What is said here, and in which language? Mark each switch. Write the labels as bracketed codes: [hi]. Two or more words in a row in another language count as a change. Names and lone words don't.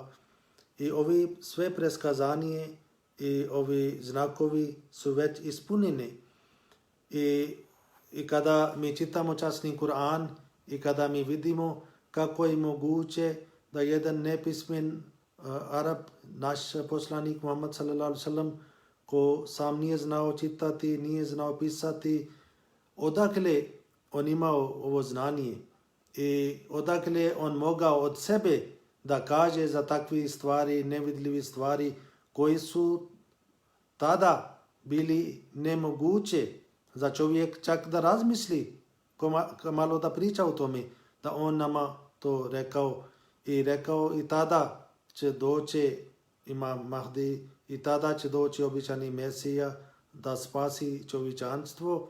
[bs] I ovi sve preskazanje i ovi znakovi su već ispunjeni. I kada mi čitamo časni Kur'an i kada mi vidimo kako je moguće da jedan nepismen Arab, naš poslanik Muhammad sallallahu [ar] عليه سلم, [bs] ko sam nije znao čitati, nije znao pisati, odakle on imao ovo znanje i odakle on mogao od sebe da kaže za takve stvari, nevidljive stvari koji su tada bili nemoguće za čovjek čak da razmisli, malo da priča o tome, da on nama to rekao i tada će doći Imam Mahdi i tada će doći običani Mesija da spasi čovječanstvo.